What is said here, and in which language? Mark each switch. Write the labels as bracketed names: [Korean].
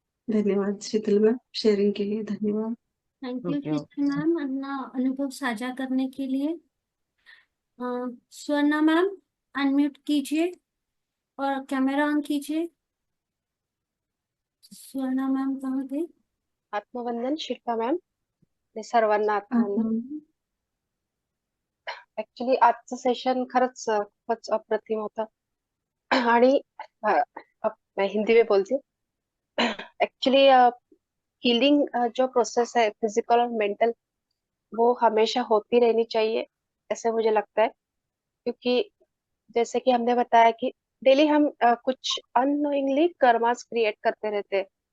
[Hindi] धन्यवाद शीतल ma'am, sharing के लिए धन्यवाद। [English] thank you okay [Hindi] Sheetal ma'am अपना अनुभव साझा करने के लिए। स्वर्णा मैम अनम्यूट कीजिए और कैमरा ऑन कीजिए। स्वर्णा मैम कहाँ गई? [Marathi] आत्मवंदन शिल्पा मॅम आणि सर्वांना आत्मवंदन. ऍक्च्युली आजचं सेशन खरंच खूपच अप्रतिम होतं आणि [Hindi] मैं हिंदी में बोलती हूँ. एक्चुअली हीलिंग जो प्रोसेस है फिजिकल और मेंटल, वो हमेशा होती रहनी चाहिए ऐसे मुझे लगता है, क्योंकि जैसे कि हमने बताया कि डेली हम कुछ अननोइंगली कर्मास क्रिएट करते रहते हैं.